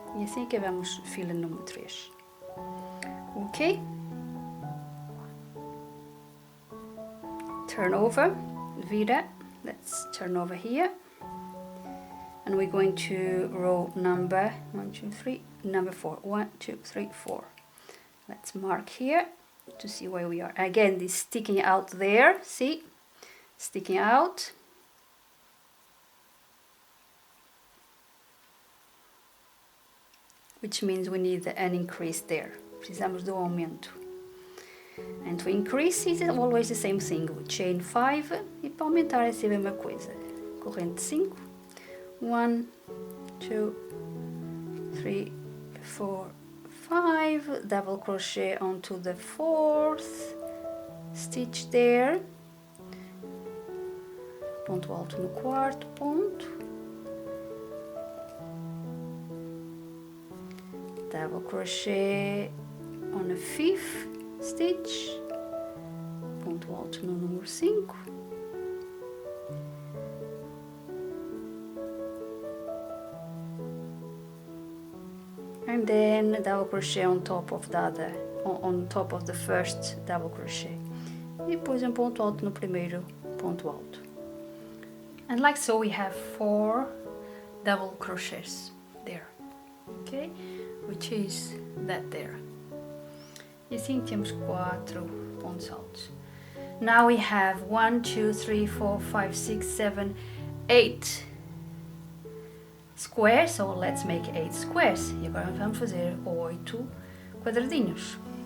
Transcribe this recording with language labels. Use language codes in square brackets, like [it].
[pt] E assim acabamos fila número 3. Ok? [en] turn over, vira, let's turn over here, and we're going to row number 1, 2, 3, number 4, 1, 2, 3, 4. Let's mark here to see where we are. Again, this sticking out there, see, sticking out. Which means we need an increase there. [pt] Precisamos do aumento. [en] And to increase is always the same thing. We chain 5 [pt] e para aumentar é sempre a mesma coisa. Corrente 5. 1, 2, 3, 4, 5. [en] Double crochet onto the 4th stitch there. [pt] Ponto alto no 4º ponto. [en] Double crochet on the 5th stitch, [pt] ponto alto no número 5, [en] and then double crochet on top of the other, on top of the first double crochet, [pt] e depois um ponto alto [en] no primeiro ponto alto. And like so we have 4 double crochets there, okay, which is that there. [pt] E assim temos 4 pontos altos. [en] Now we have 1, 2, 3, 4, 5, 6, 7, 8 squares, so let's make 8 squares. [pt] E agora vamos fazer 8 quadradinhos.